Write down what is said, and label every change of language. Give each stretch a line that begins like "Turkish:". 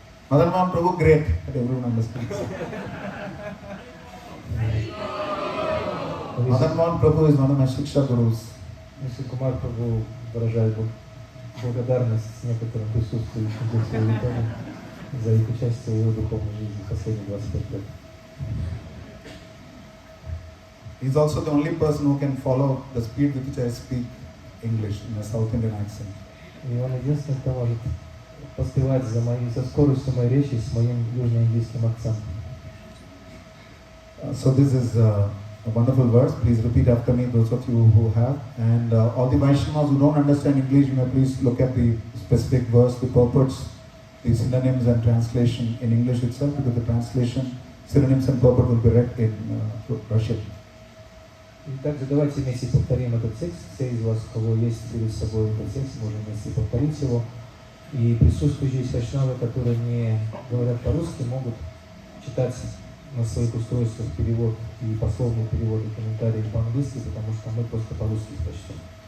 English: Madan Mohan Prabhu, great, but everyone understands. Madan Mohan Prabhu is one of my Shiksha Gurus.
Russian: Rishi Kumara Prabhu выражает благодарность некоторым присутствующим в своей аудитории за их участие в его духовной жизни последние 25 лет.
English: He is also the only person who can follow the speed with which I speak English in a South Indian accent.
Russian: И он единственный, кто может поспевать за скоростью моей речи с моим южноиндийским акцентом.
English: So this is a wonderful verse. Please repeat after me, those of you who have. And all the Vaishnavas who don't understand English, you may please look at the specific verse, the purports, the synonyms and translation in English itself, because the translation, synonyms and purport will be read in Russian.
Russian: И также давайте вместе повторим этот текст. Все из вас, у кого есть перед собой этот текст, можем вместе повторить его. И присутствующие вайшнавы, которые не говорят по-русски, могут читать на своих устройствах перевод и пословный перевод и комментарии по-английски, потому что мы просто по-русски прочтем.